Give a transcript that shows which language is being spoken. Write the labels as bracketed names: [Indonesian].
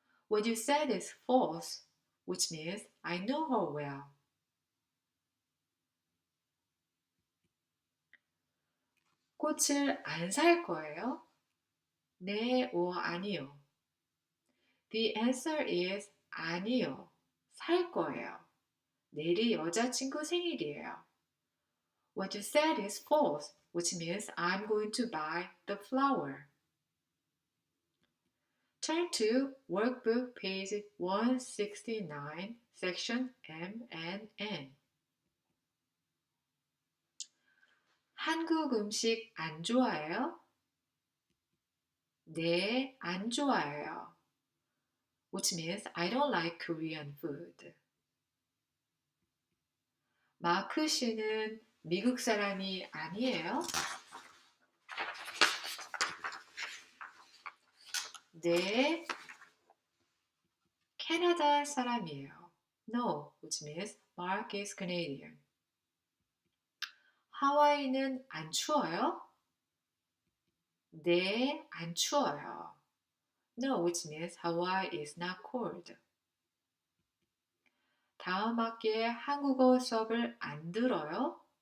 [English] What you said is false, which means I know her well. [Korean] 꽃을 안 살 거예요? 네 or 아니요. [English] The answer is 아니요. [Korean] 살 거예요. 내일이 여자친구 생일이에요. [English] What you said is false, which means I'm going to buy the flower. Turn to workbook page 169, section M and N. [Korean] 한국 음식 안 좋아해요? 네, 안 좋아해요. [English] which means I don't like Korean food. [Korean] 마크 씨는 미국 사람이 아니에요? 네, 캐나다 사람이에요. [English] No, which means Mark is Canadian. [Korean] 하와이는 안 추워요? 네, 안 추워요. [English] No, which means Hawaii is not cold. [Korean] 다음 학기에 한국어 수업을 안 들어요?